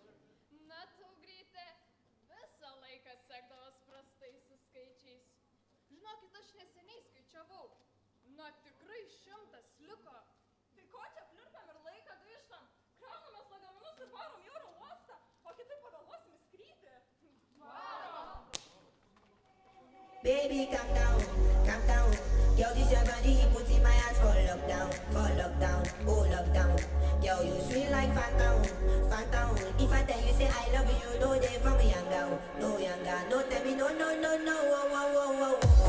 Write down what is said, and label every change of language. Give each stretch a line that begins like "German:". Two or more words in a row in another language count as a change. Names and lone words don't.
Lithuanian: Na, Taugryte, visą laiką sekdavas prastais su skaičiais. Žinokit, aš neseniai skaičiavau. Na, tikrai 100 liko. Tai ko čia pliurpiam ir laiką gaištam? Kraunamės lagaminus ir varom į oro uostą, o kitaip pavėluosim į skrydį. Varom!
English: Baby, calm down, calm down. Yo, this your body, put in my hands for lockdown, oh lockdown. Yo, you sweet like phantom, phantom. If I tell you say I love you, no day from me young down, no younger. No tell me no, no, no, no, oh, oh, oh, oh.